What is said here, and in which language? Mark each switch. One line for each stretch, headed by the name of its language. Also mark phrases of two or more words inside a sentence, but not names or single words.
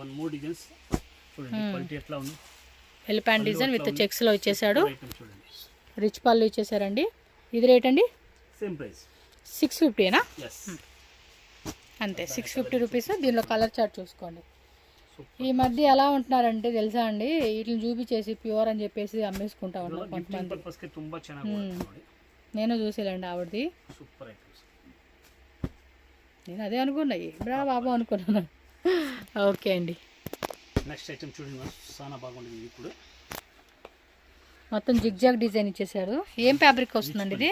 English: elephant design with checks
Telugu: లో ఇచ్చేసాడు. రిచ్ పళ్ళు ఇచ్చేసారండి. ఇది రేట్ అండి
English: same price
Telugu: 650ఏనా? ఎస్ అంతే 650 రూపీస్. దీనిలో
English: colour chart
Telugu: చూసుకోండి. ఈ మధ్య ఎలా ఉంటున్నారంటే తెలుసా అండి, వీటిని చూపించేసి ప్యూర్ అని చెప్పేసి అమ్మేసుకుంటా ఉన్నారు కొంతమంది.
Kannada: ಪರ್ಪಸ್ಗೆ ತುಂಬಾ ಚೆನ್ನಾಗಿ ನೋಡಿ.
Telugu: నేను చూసేలేండి ఆవిడది.
English: super items.
Telugu: నేను అదే అనుకున్నా, బ్రా బాబు అనుకున్నాను. ఓకే అండి.
English: next item
Telugu: చూడండి మేడం, చాలా బాగుంది. ఇప్పుడు మొత్తం
English: zigzag design
Telugu: ఇచ్చేసాడు. ఏం ఫ్యాబ్రిక్ వస్తుందండి ఇది?